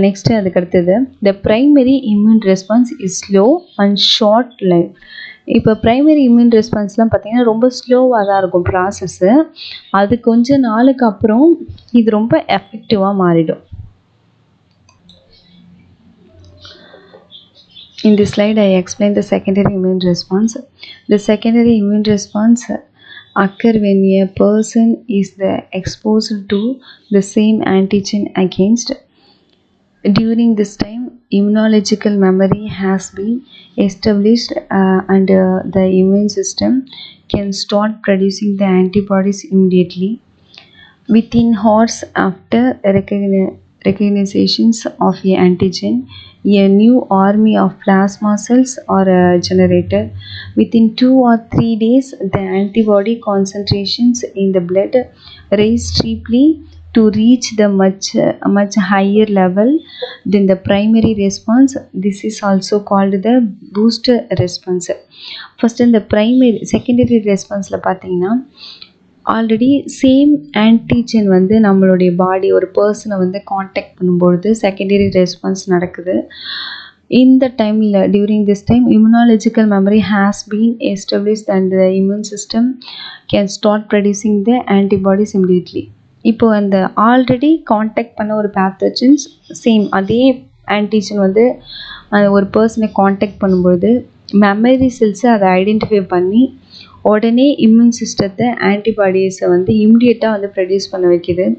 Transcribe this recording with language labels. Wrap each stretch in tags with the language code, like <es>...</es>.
<en>next</en> <ta>அதுக்கு அடுத்தது</ta> <en>The primary immune response is slow and short life.</en> <ta>இப்போ ப்ரைமரி இம்யூன் ரெஸ்பான்ஸ்லாம் பார்த்திங்கன்னா ரொம்ப ஸ்லோவாக தான் இருக்கும் ப்ராசஸ்ஸு. அது கொஞ்ச நாளுக்கு அப்புறம் இது ரொம்ப எஃபெக்டிவாக மாறிடும்.</ta> <en>In this slide, I explain the secondary immune response. The secondary immune response occur when a person is exposed to the same antigen against. During this time, immunological memory has been established and the immune system can start producing the antibodies immediately. Within hours after recognitions of a antigen, a new army of plasma cells are generated. Within 2 or 3 days, the antibody concentrations in the blood rise steeply to reach the much higher level than the primary response. This is also called the booster response. First in the secondary response</en> <ta>பார்த்தீங்கன்னா already same antigen நம்மளுடைய பாடி ஒரு பர்சனை contact பண்ணும்பொழுது secondary response நடக்குது. இந்த டைமில்</ta> <en>during this time immunological memory has been established and the immune system can start producing the antibodies immediately.</en> <ta>இப்போ அந்த ஆல்ரெடி காண்டாக்ட் பண்ண ஒரு பேத்தோஜன்ஸ் சேம் அதே ஆன்டிஜன் வந்து ஒரு பர்சனை காண்டாக்ட் பண்ணும்போது மெமரி செல்ஸை அதை ஐடென்டிஃபை பண்ணி உடனே இம்யூன் சிஸ்டத்தை ஆன்டிபாடிஸை வந்து இம்மிடியட்டாக வந்து ப்ரொடியூஸ் பண்ண வைக்கிது.</ta>